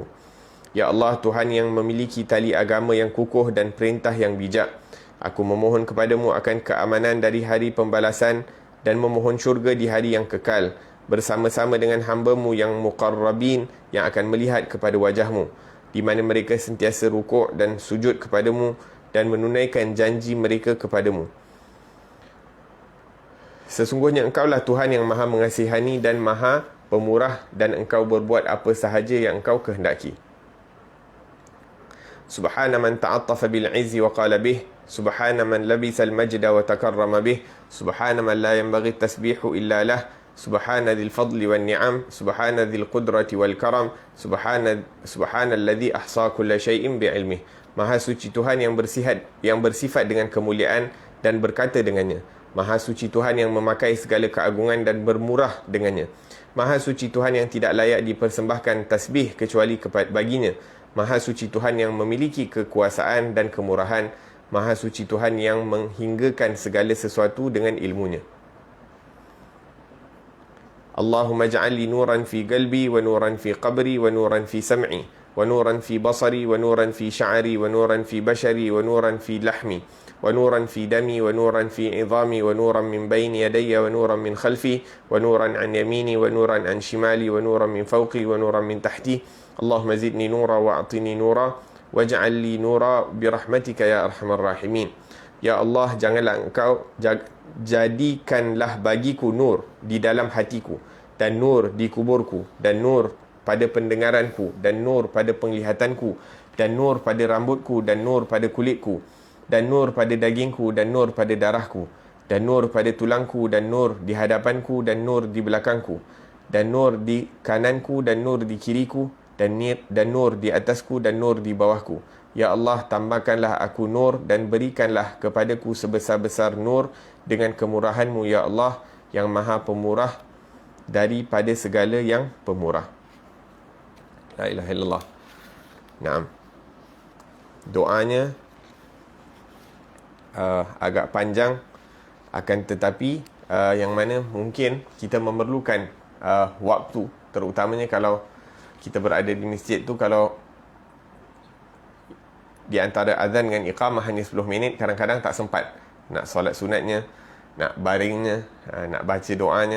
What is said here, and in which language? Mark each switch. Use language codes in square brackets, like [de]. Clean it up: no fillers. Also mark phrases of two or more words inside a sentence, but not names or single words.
[ms] Ya Allah, Tuhan yang memiliki tali agama yang kukuh dan perintah yang bijak, aku memohon kepadamu akan keamanan dari hari pembalasan dan memohon syurga di hari yang kekal bersama-sama dengan hamba-Mu yang muqarrabin yang akan melihat kepada wajah-Mu, di mana mereka sentiasa rukuk dan sujud kepadamu dan menunaikan janji mereka kepadamu. Sesungguhnya Engkaulah Tuhan yang maha mengasihani dan maha pemurah, dan Engkau berbuat apa sahaja yang Engkau kehendaki. [ar] سبحان من تعطف بالعز وقال به، سبحان من لبس المجد وتكرم به، سبحان من لا ينبغي التسبيح إلا له، سبحان ذي الفضل والنعم، سبحان ذي القدرة والكرم، سبحان الذي أحصى كل شيء بعلمه. [ms] Maha suci Tuhan yang bersifat dengan kemuliaan dan berkata dengannya. Maha suci Tuhan yang memakai segala keagungan dan bermurah dengannya. Maha suci Tuhan yang tidak layak dipersembahkan tasbih kecuali baginya. Maha suci Tuhan yang memiliki kekuasaan dan kemurahan. Maha suci Tuhan yang menghinggakan segala sesuatu dengan ilmunya. [ar] اللهم اجعل لي نورا في قلبي ونورا في قبري ونورا في سمعي ونورا في بصري ونورا في شعري ونورا في بشري ونورا في لحمي ونورا في دمي ونورا في عظامي ونورا من بين يدي ونورا من خلفي ونورا عن يميني ونورا عن شمالي ونورا من فوقي ونورا من تحتي. اللهم زدني نورا وأعطني نورا واجعل لي نورا برحمتك يا أرحم الراحمين. [ms] Ya Allah, janganlah Engkau jadikanlah bagiku nur di dalam hatiku, dan nur di kuburku, dan nur pada pendengaranku, dan nur pada penglihatanku, dan nur pada rambutku, dan nur pada kulitku, dan nur pada dagingku, dan nur pada darahku, dan nur pada tulangku, dan nur di hadapanku, dan nur di belakangku, dan nur di kananku, dan nur di kiriku, dan nur di atasku, dan nur di bawahku. Ya Allah, tambahkanlah aku nur dan berikanlah kepadaku sebesar-besar nur dengan kemurahan-Mu, ya Allah, yang maha pemurah daripada segala yang pemurah. [ar] لا إله إلا الله. نعم. [ms] Doanya agak panjang, akan tetapi yang mana mungkin kita memerlukan waktu, terutamanya kalau kita berada di masjid tu, kalau di antara azan dengan iqamah hanya 10 minit, kadang-kadang tak sempat nak solat sunatnya, nak baringnya, nak baca doanya.